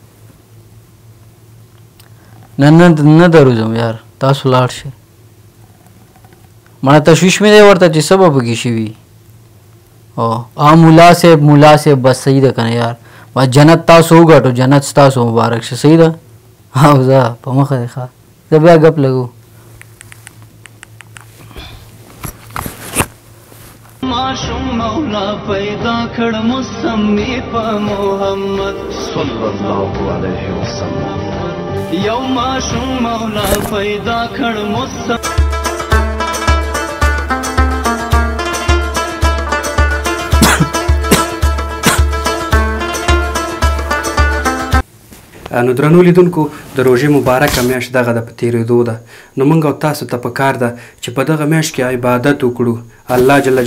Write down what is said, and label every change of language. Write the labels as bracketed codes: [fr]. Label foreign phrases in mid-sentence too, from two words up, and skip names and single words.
[ps] نه دروځم یار تاسو لاړ شئ. مړه تشویش مې دی ورته چې څه به پکې شوي. او ملا صاحب بس صحیح ده که نه یار بس جنت تاسو وګټو جنت ستاسو مبارک شه. صحیح ده. او زه په مخه دی ښه زه بیا ګپ لګو. ماشوم مولا پیدا کړ مسمی په محمد [ar] صلى الله عليه وسلم [ps] یو ماشوم مولا پیدا کړ مصطفی نو درنو لیدونکو د روژې مبارکه میاشت دغه د په تېرېدو ده نو موږ او تاسو ته پکار ده چې په دغه میاشت کې عبادت وکړو [ar] الله جل